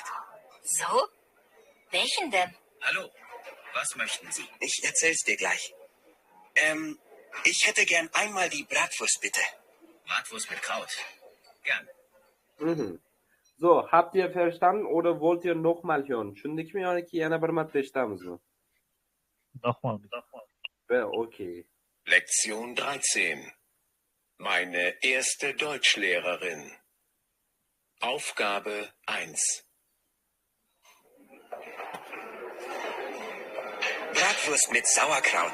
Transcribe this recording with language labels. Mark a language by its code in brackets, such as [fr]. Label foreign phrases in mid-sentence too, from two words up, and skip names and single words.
[de] So? Welchen denn? Hallo, was möchten Sie? Ich erzähl's dir gleich. Ich hätte gern einmal die Bratwurst, bitte. Bratwurst mit Kraut. Gern. Mhm. So, habt ihr verstanden oder wollt ihr nochmal hören? [uz] Tushundikmi yoki yana bir marta eshitamizmi? [de] Nochmal. Okay. Lektion 13. Meine erste Deutschlehrerin. Aufgabe 1. Bratwurst mit Sauerkraut.